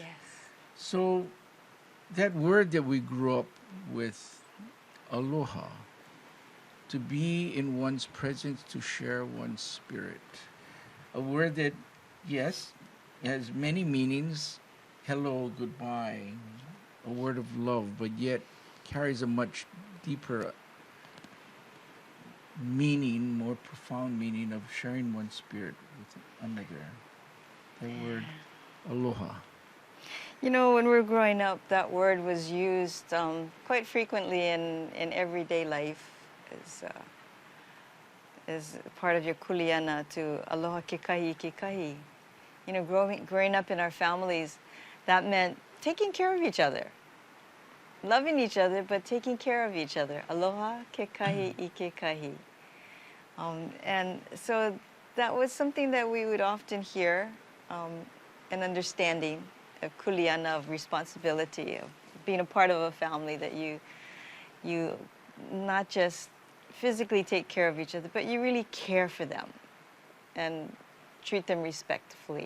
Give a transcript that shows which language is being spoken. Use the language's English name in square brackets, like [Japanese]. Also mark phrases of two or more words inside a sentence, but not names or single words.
[English] So that word that we grew up with, aloha, to be in one's presence, to share one's spirit, a word that, yes, has many meanings, hello, goodbye, a word of love, but yet carries a much deeper meaning, more profound meaning of sharing one's spirit with another. The word aloha. You know, when we were growing up, that word was used quite frequently in everyday life as part of your kuleana to [Hawaiian] aloha kekahi kekahi. [English] You know, growing up in our families, that meant taking care of each other, loving each other, but taking care of each other. [Hawaiian] Aloha kekahi ikekahi. [English] And so that was something that we would often hear, an understanding of kuleana, of responsibility, of being a part of a family, that you not just physically take care of each other, but you really care for them and treat them respectfully.